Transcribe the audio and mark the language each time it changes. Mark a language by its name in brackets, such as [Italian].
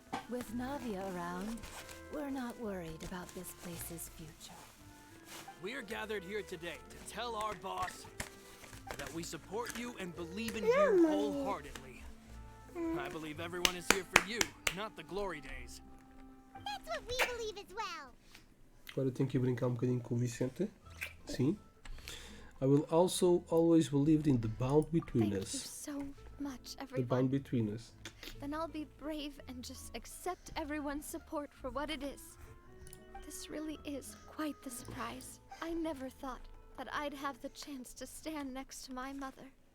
[English] With Navia around, we're not worried about this place's future. We are gathered here today to tell our boss that we support you and believe in you wholeheartedly. I believe everyone is here for you, not the glory days. That's what we believe as well. [Portuguese] Agora tenho que brincar um bocadinho com o Vicente. Sim. [English] I will also always believe in the bond between Thank us. you so much, The everyone. bond between us. Then I'll be brave and just accept everyone's support for what it is. This really is quite the surprise. I never thought that I'd have the chance to stand next to my mother.